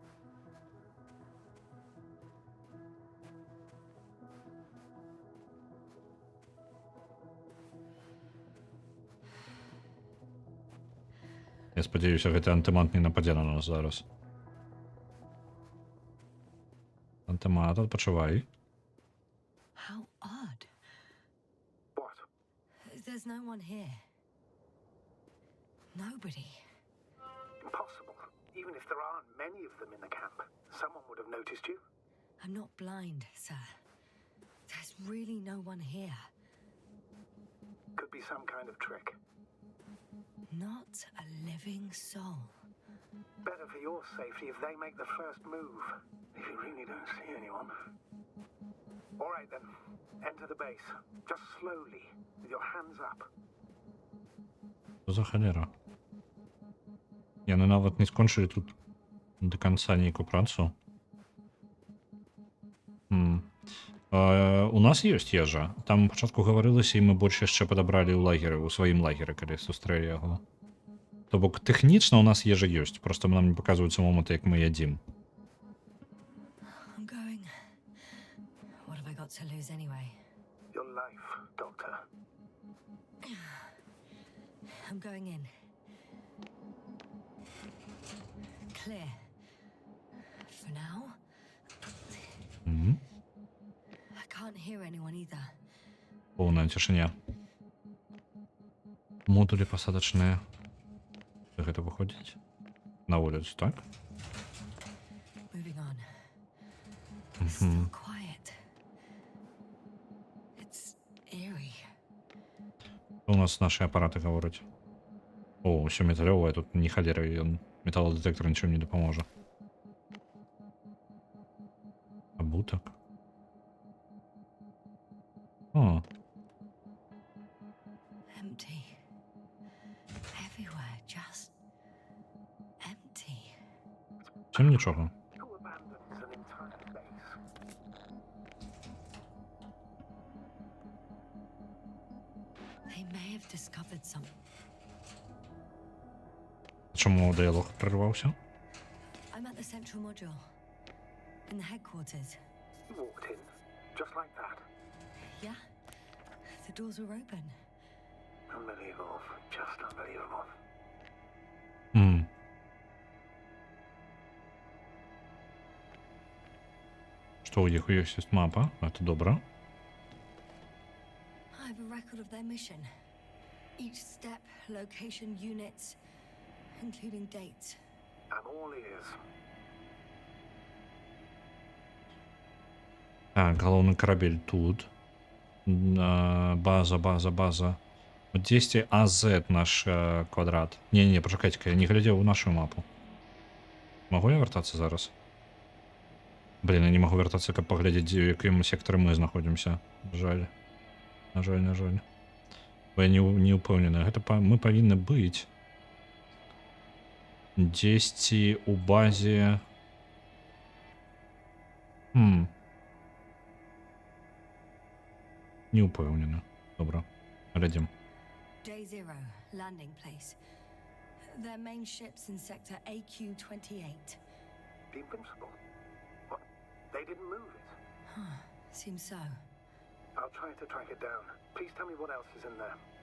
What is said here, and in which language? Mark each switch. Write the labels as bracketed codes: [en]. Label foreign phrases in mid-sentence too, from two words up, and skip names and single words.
[be] Я спадзяюся, гэты антымант не нападзе на нас зараз. Антымант, адпачывай. [en] How odd. What? There's no one here. Nobody. Impossible. Even if there aren't many of them in the camp, someone would have noticed you. I'm not blind, sir. There's really no one here. Could be some kind of trick. Not a living soul. Better for your safety if they make the first move. If you really don't see anyone. All right then. Enter the base. Just slowly, with your hands up. [be] Што за халера? Яны нават не скончылі тут до конца нейкую працу. У нас ёсць ежа. Там пачатку гаварылася, і мы больш яшчэ падабралі ў лагеры, у сваім лагеры, калі сустрэлі яго. То бок тэхнічна у нас ежа ёсць, проста нам не паказваюцца моманты, як мы ядзім. [en] I'm going. What have I got to lose anyway? Your life, Doctor. I'm going in. Clear. For now. Мгм. I can't hear anyone either. [be] Поўная цішыня. Модулі пасадачныя. Гэта выходзіць на вуліцу, так? [en] Moving on. Still quiet. It's eerie. [be] У нас наши апараты гавораць. О, ўсё металёвае, тут не халера, ён металлодетектор нічым не дапаможа. Абутак. О, [en] Empty. Everywhere, just empty. [be] чым нічога. [en] Who abandons an entire base? They may have discovered something. [uk] Чому діалог прервався? [en] I'm at the central module. In the headquarters. You walked in, just like that. Yeah? The doors were open. Unbelievable. Just unbelievable. [be] М. Што, у іх ёсць мапа? Гэта добра. [en] I have a record of their mission. Each step, location, units, including dates. I'm all ears. [be] Так, галоўны карабель тут. База. 10 АЗ наш квадрат. Не, пачакайце-ка, я не глядзеў у нашу мапу. Магу я вяртацца зараз? Блін, я не магу вяртацца, каб паглядзець, у якім сектары мы знаходзімся. Жаль. На жаль. Бо я не ўпэўнены. Гэта мы павінны быць дзесьці у базе. Не ўпэўнены. Добра. Глядзім. [en] Day Zero, landing place. Their main ship's in sector AQ-28. The Invincible? What? They didn't move it? Seems so. I'll try to track it down. Please tell me what else is in there.